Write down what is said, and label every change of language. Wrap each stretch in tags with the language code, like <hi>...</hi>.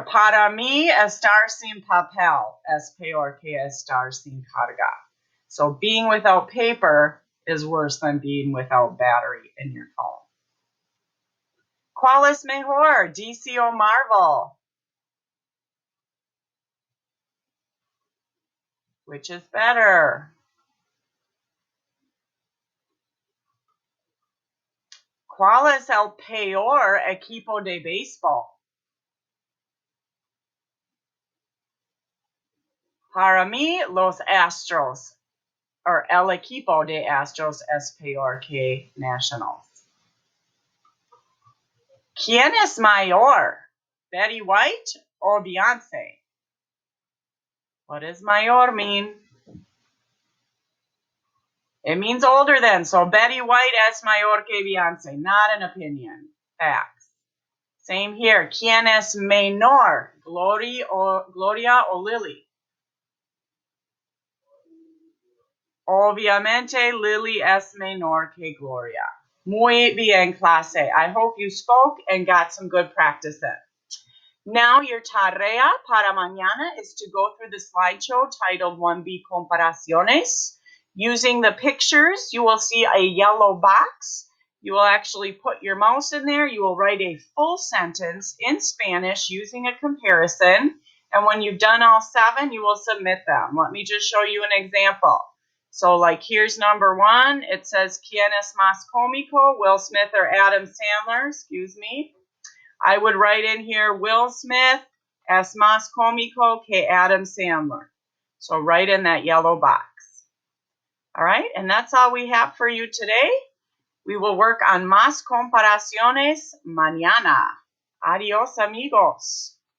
<es>Para mí, estar sin papel es peor que estar sin carga.</es> <en>So being without paper is worse than being without battery in your phone.</en> <es>¿Cuál es mejor, DC o Marvel?</es> <en>Which is better?</en> <es>¿Cuál es el peor equipo de béisbol? Para mí, los Astros, or el equipo de Astros es peor que Nationals. ¿Quién es mayor, Betty White or Beyonce?</es> <en>What does mayor mean? It means older then, so Betty White es mayor que Beyonce, not an opinion, facts. Same here.</en> <es>¿Quién es menor, Gloria o Lily? Obviamente, Lily es menor que Gloria. Muy bien, clase.</es> <en>I hope you spoke and got some good practice in. Now, your tarea para mañana is to go through the slideshow titled 1B Comparaciones. Using the pictures, you will see a yellow box. You will actually put your mouse in there. You will write a full sentence in Spanish using a comparison. And when you've done all 7, you will submit them. Let me just show you an example. So like here's number 1.</en> <es>It says, ¿Quién es más cómico?</es> <en>Will Smith or Adam Sandler? Excuse me. I would write in here, Will Smith es más cómico que Adam Sandler. So write in that yellow box. All right, and that's all we have for you today.</en> <es>We will work on más comparaciones mañana. Adios, amigos.</es>